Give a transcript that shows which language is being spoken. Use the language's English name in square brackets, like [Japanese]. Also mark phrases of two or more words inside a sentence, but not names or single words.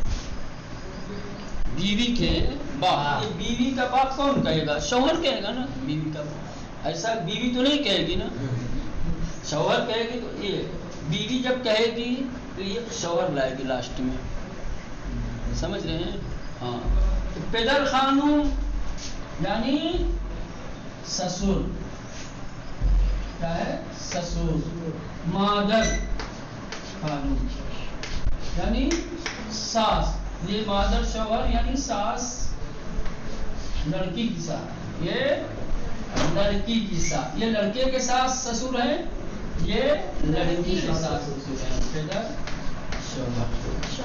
[Urdu] بیوی کے باپ. یہ بیوی کا باپ کون کہے گا، شوہر کہے گا نا. بیوی کا باپ ایسا بیوی تو نہیں کہے گی نا، شوہر کہے گی. تو یہ بیوی جب کہے گی تو یہ شوہر لائے گی لاسٹ میں، سمجھ رہے ہیں؟ ہاں، تو [Persian] پدر خانوم [Urdu] یعنی سسر، کیا ہے؟ سسر. [Persian] مادر خانوم [Urdu] یعنی ساس. یہ [Persian] مادر شوہر [Urdu] یعنی ساس، لڑکی کی ساس، یہ لڑکی کی ساس. یہ لڑکے کے ساتھ سسر ہے، یہ لڑکی کے ساتھ سسر ہے. [Persian] پدر شوہر.